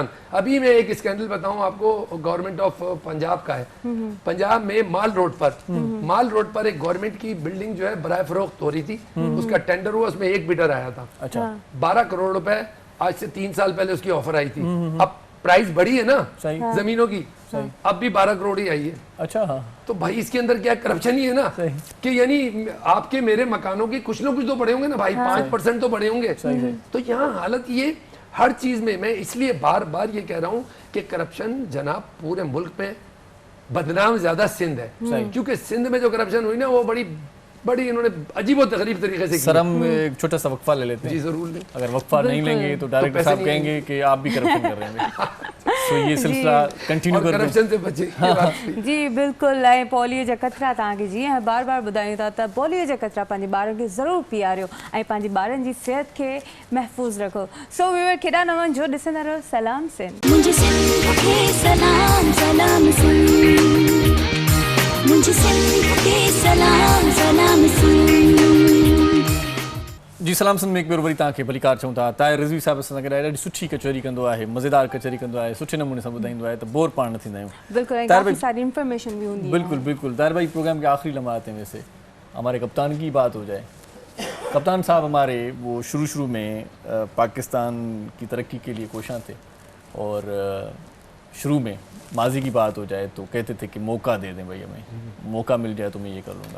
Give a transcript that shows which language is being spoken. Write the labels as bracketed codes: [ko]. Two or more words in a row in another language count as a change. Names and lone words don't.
[ur] ابھی میں ایک اسکینڈل بتاؤں آپ کو, [en] Government of Punjab [ur] کا ہے. پنجاب میں مال روڈ پر ایک گورنمنٹ کی بلڈنگ جو ہے برائے فروخت ہو رہی تھی, اس کا ٹینڈر ہوا, اس میں 1 بڈر آیا تھا, 12 کروڑ روپے. آج سے 3 سال پہلے اس کی آفر آئی تھی. اب پرائز بڑھی ہے نا زمینوں کی, اب بھی 12 کروڑ ہی آئی ہے. اچھا ہاں, تو بھائی اس کے اندر کیا کرپشن ہی ہے نا، کہ یعنی آپ کے میرے مکانوں کی کچھ نا کچھ تو بڑھے ہوں گے نا بھائی، 5% تو بڑھے ہوں گے. تو یہاں حالت یہ ہر چیز میں، میں اس لیے بار بار یہ کہہ رہا ہوں کہ کرپشن جناب پورے ملک میں، بدنام زیادہ سندھ ہے، کیونکہ سندھ میں جو کرپشن ہوئی نا وہ بڑی انہوں نے عجیب اور تقریب طریقے سے. سر ہم ایک چھوٹا سا وقفہ لے لیتے ہیں. جی ضرور لیں. اگر وقفہ نہیں لیں گے تو ڈائریکٹر صاحب کہیں گے کہ آپ بھی کرپشن کر رہے ہیں. تو یہ سلسلہ کنٹینیو کر کرپشن سے بچے. جی بالکل. [sd] ऐं पोलियो जा कतरा तव्हांखे जीअं बार बार ॿुधायूं था त पोलियो जा कतरा पंहिंजे ॿारनि खे ज़रूरु पीआरियो ऐं पंहिंजे ॿारनि जी सिहत खे महफ़ूज़ रखो। सो व्यूअर केॾा न वञो, ॾिसंदा रहो सलाम सिंध। [ur] مجھے سندھ کے سلام سلام سندھ، مجھے سندھ کے سلام سلام سندھ. [sd] जी सलाम सिंध में एक बार वरी तव्हांखे भलीकार चऊं था। ताहिर रिज़वी साहिब असां सां गॾु ॾाढी सुठी कचहरी कंदो आहे, मज़ेदार कचहरी कंदो आहे, सुठे नमूने सां ॿुधाईंदो आहे, त बोर पाण न थींदा आहियूं। [ur] بالکل، کافی ساری انفارمیشن بھی ہوتی ہے. بالکل بالکل. طاہر بھائی، پروگرام کے آخری لمحات ہیں، ویسے ہمارے کپتان کی بات ہو جائے. کپتان صاحب ہمارے وہ شروع میں پاکستان کی ترقی کے لیے کوشاں تھے، اور شروع میں ماضی کی بات ہو جائے تو کہتے تھے کہ موقع دے دیں بھائی، ہمیں موقع مل جائے تو میں یہ کر لوں گا.